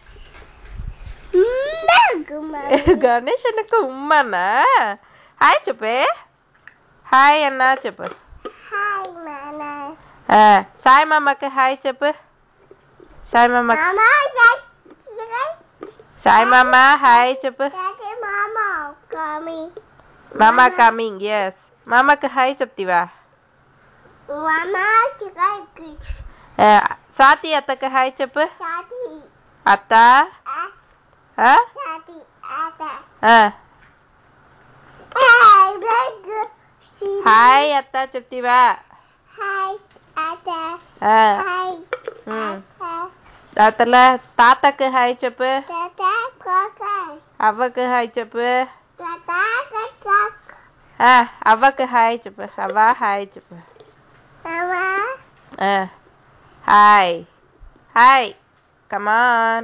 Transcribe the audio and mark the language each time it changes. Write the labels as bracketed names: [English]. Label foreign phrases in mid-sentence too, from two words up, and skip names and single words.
[Telugu] గణేష్ అన్నకు ఉమ్మన. Hi చెప్పు. Hi అన్న చెప్పు. Hi నాన్న. Sai mamakku hi cheppu. Sai mama. Sai mama hi cheppu. [English] Mama coming. Mama coming, yes. [Telugu] మామకు hi చెప్తివా. [English] Mama coming. [Telugu] Sati అత్తకు hi చెప్పు. Sati. Atta. Sati. Atta. Hi అత్త చెప్తివా. Hi Atta. Hi. అటాల తాతకు hi చెప్పు. తాత కాక. అవకు hi చెప్పు. తాత కాక. అవకు hi చెప్పు. అవ hi చెప్పు. Mama. [English] Hi. Come on.